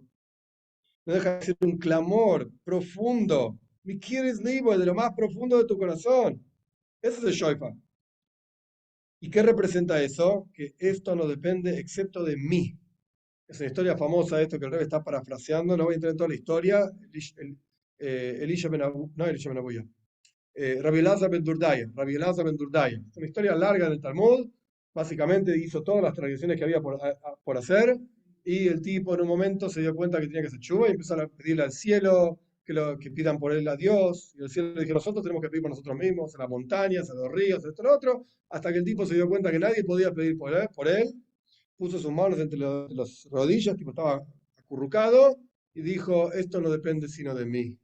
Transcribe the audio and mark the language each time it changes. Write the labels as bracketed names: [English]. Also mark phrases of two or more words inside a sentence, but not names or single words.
[Spanish] No deja de ser un clamor profundo. Mi quieres libo de lo más profundo de tu corazón. Ese es el shofar. ¿Y qué representa eso? Que esto no depende excepto de mí. Es una historia famosa esto que el rey está parafraseando, no voy a entrar en toda la historia. Elisha ben Abu, no Elisha ben Abuya, Rabbi Elazar ben Durdaya, Rabbi Elazar ben Durdaya. Es una historia larga en el Talmud, básicamente hizo todas las tradiciones que había por hacer, y el tipo en un momento se dio cuenta que tenía que hacer chuva y empezó a pedirle al cielo que pidan por él a Dios, y el cielo le dijo, nosotros tenemos que pedir por nosotros mismos, a las montañas, a los ríos, esto, lo otro, hasta que el tipo se dio cuenta que nadie podía pedir por él, puso sus manos entre las rodillas, tipo estaba acurrucado, y dijo, esto no depende sino de mí.